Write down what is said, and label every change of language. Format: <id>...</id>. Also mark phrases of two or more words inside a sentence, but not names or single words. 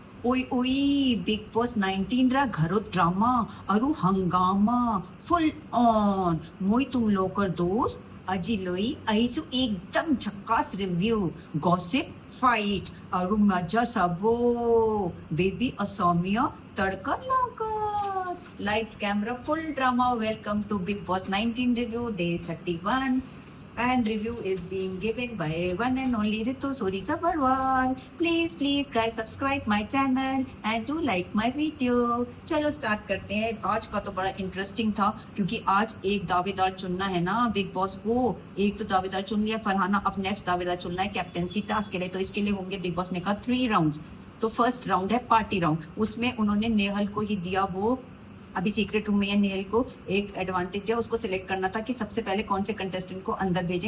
<as>ওই ওই বিগ বস 19 রা ঘরত ড্রামা আৰু হংগামা</as> <en>full on</en> <as>মই তুম লোকৰ দোস্ত আজি লৈ আহিছো একদম ঝক্কাস</as> <en>review gossip fight</en> <as>আৰু মজা চাব বেবি অসমীয়া তড়কা লগত</as> <en>lights camera full drama welcome to big boss 19 review day 31 and review is being given by one and only Ritu Suri Sabarwal. Please guys subscribe my channel and do like my video.</en> <hi>चलो स्टार्ट करते हैं। आज का तो बड़ा इंटरेस्टिंग था क्योंकि आज एक दावेदार चुनना है ना बिग बॉस को। एक तो दावेदार चुन लिया फरहाना, अब नेक्स्ट दावेदार चुनना है</hi> <en>captaincy task</en> <hi>के लिए। तो इसके लिए होंगे बिग बॉस ने कहा 3 राउंड्स। तो</hi> <en>first round</en> <hi>है</hi> <en>party round,</en> <hi>उसमें उन्होंने नेहल को ही दिया वो अभी</hi> <en>secret room</en> <hi>में या नेहल को एक एडवांटेज दिया, उसको सिलेक्ट करना था कि सबसे पहले कौन से कंटेस्टेंट को अंदर भेजें।</hi>